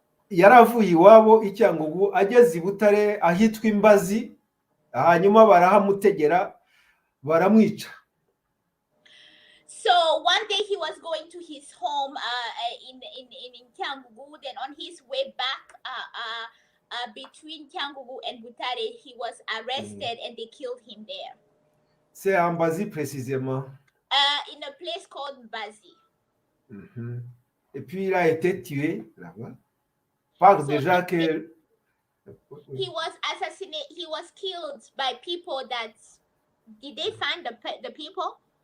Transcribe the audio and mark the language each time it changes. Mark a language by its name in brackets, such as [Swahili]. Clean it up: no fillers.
[Kinyarwanda] Yaravuye iwabo icyangugu ageze Butare ahitwa Imbazi, hanyuma barahamutegera baramwica. [English] So one day he was going to his home in Cyangugu. Then on his way back between Cyangugu and Butare, he was arrested and they killed him there. [French] C'est à Mbazi précisément. [English] In a place called Mbazi. [French] Et puis il a été tué là-bas. Par des gens que [English] he was assassinated. He was killed by people that did they find the people?